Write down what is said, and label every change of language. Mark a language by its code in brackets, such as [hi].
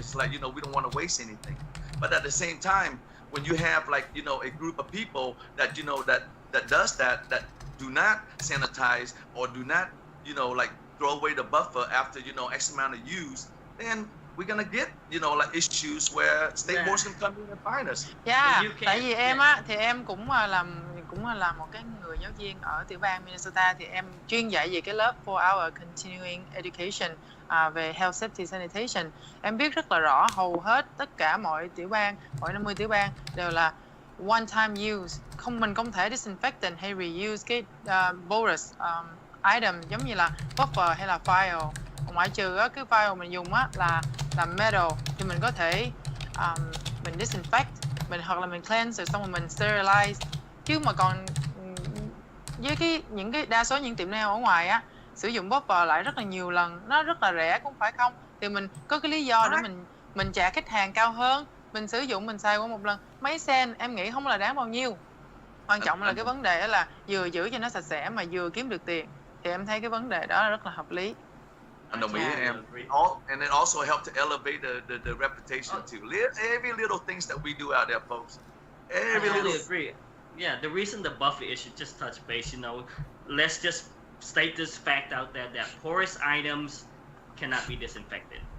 [en] It's like, we don't want to waste anything. But at the same time, when you have a group of people that that does that do not sanitize or do not throw away the buffer after X amount of use, then we're gonna get issues where state boards can come in and fine us. [vi] Yeah, tại vì em á thì em cũng là một cái người giáo viên ở tiểu bang Minnesota, thì em chuyên dạy về cái lớp [en] 4-hour continuing education [vi] về [en] health safety sanitation. [vi] Em biết rất là rõ hầu hết tất cả mọi tiểu bang, mọi 50 tiểu bang đều là [en] one time use, [vi] mình không thể disinfectant hay reuse cái bolus item giống như là buffer hay là file. Ngoại trừ cái file mình dùng á là metal thì mình có thể mình disinfect hoặc là mình cleanse rồi xong rồi mình sterilize, chứ mà còn với đa số những tiệm nail ở ngoài á sử dụng buffer lại rất là nhiều lần, nó rất là rẻ cũng phải không, thì mình có cái lý do để mình trả khách hàng cao hơn. Mình sử dụng mình xài qua một lần mấy sen, em nghĩ không là đáng bao nhiêu. Quan trọng là cái vấn đề là vừa giữ cho nó sạch sẽ mà vừa kiếm được tiền, thì em thấy cái vấn đề đó là rất là hợp lý. [en] And it also helped to elevate the reputation too. Every little things that we do out there, folks. I totally agree. Yeah, the reason the buffer issue, just touch base, let's just state this fact out there that porous items cannot be disinfected.